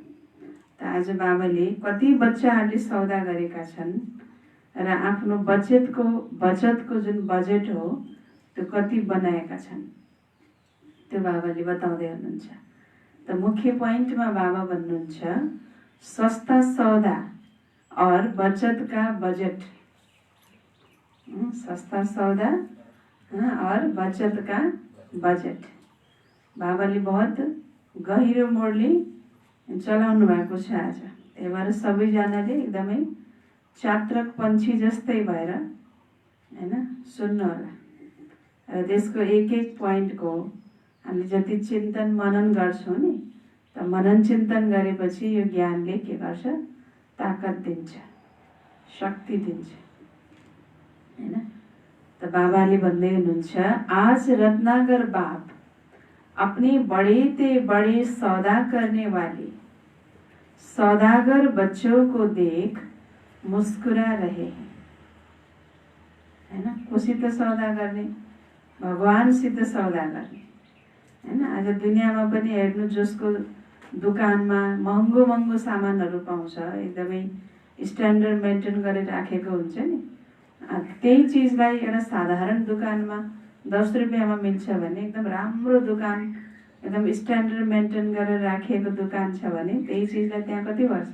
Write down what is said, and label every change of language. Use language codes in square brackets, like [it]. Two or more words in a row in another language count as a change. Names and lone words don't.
[ne] त आज बाबाले कति बच्चाहरूले सौदा गरेका छन् र आफ्नो बचतको जुन बजेट हो त्यो कति बनाएका छन्, त्यो बाबाले बताउँदै हुनुहुन्छ। त मुख्य पोइन्टमा बाबा भन्नुहुन्छ [hi] सस्ता सौदा और बचत का बजट। सस्ता सौदा और बचत का बजट [ne] बाबाले बहुत गहिरो मोडले चलाउनु भएको छ आज। त्यही भएर सबैजनाले एकदमै चात्रक पन्छी जस्तै भएर, होइन, सुन्नु होला। र त्यसको एक एक पोइन्टको हामीले जति चिन्तन मनन गर्छौँ नि, त मनन चिन्तन गरेपछि यो ज्ञानले के गर्छ? ताकत दिन्छ, शक्ति दिन्छ, होइन? त बाबाले भन्दै हुनुहुन्छ आज [hi] रत्नाकर बाप अपने बड़े ते बड़े सौदा करने वाले सौदागर बच्चों को देख मुस्कुरा रहे हैं, है ना? [ne] कोसित सौदा गर्ने, भगवानसित सौदा गर्ने, हैन? आज दुनियाँमा पनि हेर्नु जसको दुकानमा महँगो महँगो सामानहरू पाउँछ, एकदमै [en] standard maintain [ne] गरेर राखेको हुन्छ नि, त्यही चिजलाई एउटा साधारण दुकानमा 10 रुपियाँमा मिल्छ भने एकदम राम्रो दुकान, एकदम [en] standard maintain [ne] गरेर राखिएको दुकान छ भने त्यही चिजलाई त्यहाँ कति पर्छ?